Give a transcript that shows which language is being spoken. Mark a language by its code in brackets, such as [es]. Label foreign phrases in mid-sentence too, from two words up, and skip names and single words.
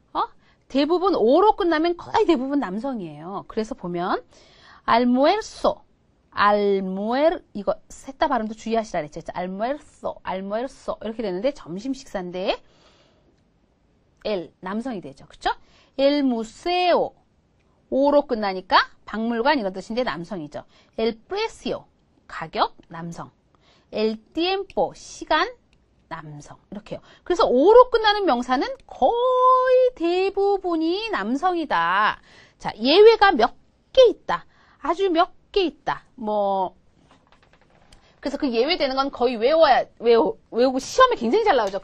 [ko] 대부분 오로 끝나면 거의 대부분 남성이에요. 그래서 보면 almuerzo 이거 셋 다 발음도 주의하시라 그랬죠. almuerzo 이렇게 되는데 점심 식사인데 el 남성이 되죠. 그쵸? [es] el museo [ko] 오로 끝나니까 박물관 이런 뜻인데 남성이죠. [es] el precio [ko] 가격 남성. [es] el tiempo [ko] 시간 남성 이렇게요. 그래서 오로 끝나는 명사는 거의 대부분이 남성이다. 자, 예외가 몇 개 있다. 아주 몇 개 있다. 그래서 그 예외되는 건 거의 외우고 시험에 굉장히 잘 나오죠.